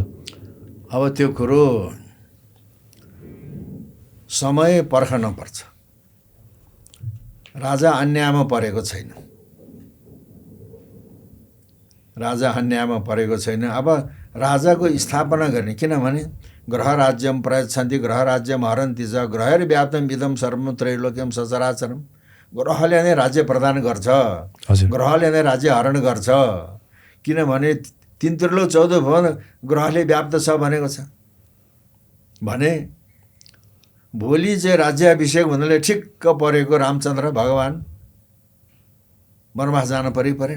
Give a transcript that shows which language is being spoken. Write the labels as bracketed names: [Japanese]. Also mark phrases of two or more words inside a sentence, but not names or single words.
[Nepali] अब त्यो कुरो समय पर्खन पर्छ। राजा अन्यायमा परेको छैन, राजा अन्यायमा परेको छैन। अब राजाको स्थापना गर्ने, किनभने [Sanskrit] ग्रह राज्यम प्रयच्छन्ति ग्रह राज्यम हरन्ति च ग्रहैर्व्याप्तं इदं सर्वं त्रैलोक्यं सचराचरम्। [Nepali] ग्रहले नै राज्य प्रदान गर्छ, ग्रहले नै राज्य हरण गर्छ। किनभने 3 त्रिलोक 14 भुवन ग्रहले व्याप्त छ भनेको छ भने भोलि चाहिँ राज्याभिषेक हुनले ठिक्क परेको रामचन्द्र भगवान वनवास जान परेन।